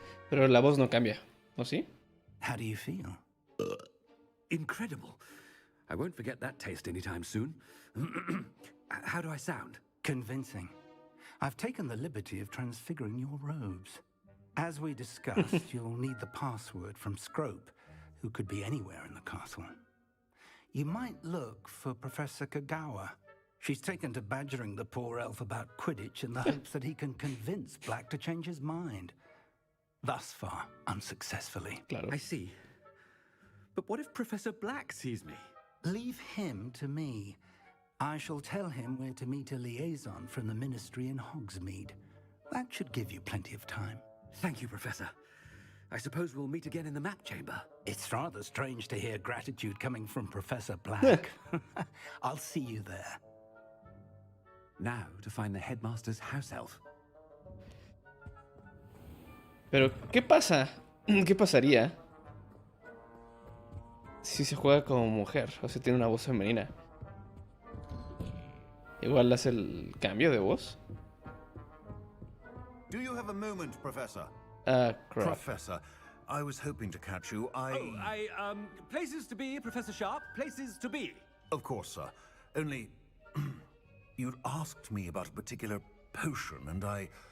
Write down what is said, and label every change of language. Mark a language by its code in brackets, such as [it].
[es] Pero la voz no cambia, ¿o sí? [en] How do you feel? Incredible. I won't forget that taste anytime soon. How do I sound? Convincing. I've taken the liberty of transfiguring your robes. As we discussed, you'll need the password from Scrope, who could be anywhere in the castle. You might look for Professor Kagawa. She's taken to badgering the poor elf about Quidditch in the hopes that he can convince Black to change his mind. Thus far, unsuccessfully. [es] Claro. [en] I see. But what if Professor Black sees me? Leave him to me. I shall tell him where to meet a liaison from the Ministry in Hogsmeade. That should give you plenty of time. Thank you, Professor. I suppose we'll meet again in the map chamber. It's rather strange to hear gratitude coming from Professor Black. I'll see you there. Now to find the headmaster's house elf. [es] Pero, ¿qué pasa? ¿Qué pasaría si se juega como mujer? O sea, tiene una voz femenina. Igual hace el cambio de voz. [en] Do you have a moment, Professor? Ah, crap. Professor, I was hoping to catch you. Places to be, Professor Sharp. Places to be. Of course, sir. Only, you'd asked me about a particular potion, and I